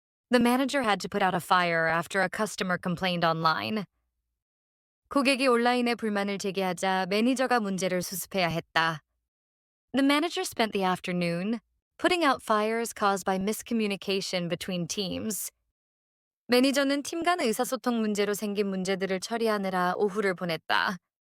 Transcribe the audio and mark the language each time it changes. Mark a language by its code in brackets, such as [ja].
[en] The manager had to put out a fire after a customer complained online. [ko] 고객이 온라인에 불만을 제기하자 매니저가 문제를 수습해야 했다. [en] The manager spent the afternoon putting out fires caused by miscommunication between teams. [ko] 매니저는 팀 간 의사소통 문제로 생긴 문제들을 처리하느라 오후를 보냈다.